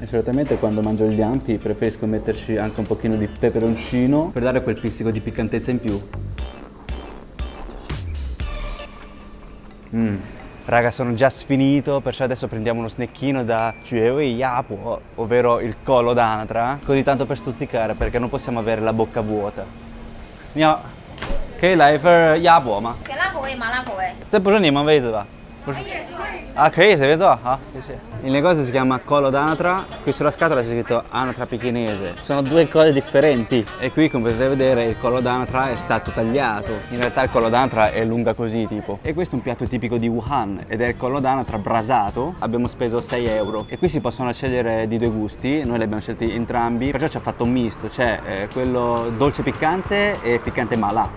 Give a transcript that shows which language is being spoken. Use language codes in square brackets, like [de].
[it] E solitamente quando mangio gli ampi preferisco metterci anche un pochino di peperoncino per dare quel pizzico di piccantezza in più. Raga, sono già sfinito, perciò adesso prendiamo uno snecchino da Juewei Yapo, ovvero il collo d'anatra, così tanto per stuzzicare, perché non possiamo avere la bocca vuota. [zh] Miao, 可以来一份鸭脖吗？甜辣口味、麻辣口味。这不是你们位置吧？不是。 Ah,可以随便坐，好，谢谢。 [it] Il negozio si chiama Collo d'Anatra, qui sulla scatola c'è scritto anatra pechinese. Sono due cose differenti e qui come potete vedere il collo d'anatra è stato tagliato. In realtà il collo d'anatra è lunga così tipo. E questo è un piatto tipico di Wuhan ed è il collo d'anatra brasato. Abbiamo speso 6 euro e qui si possono scegliere di due gusti, noi li abbiamo scelti entrambi, perciò ci ha fatto un misto, c'è quello dolce piccante e piccante mala.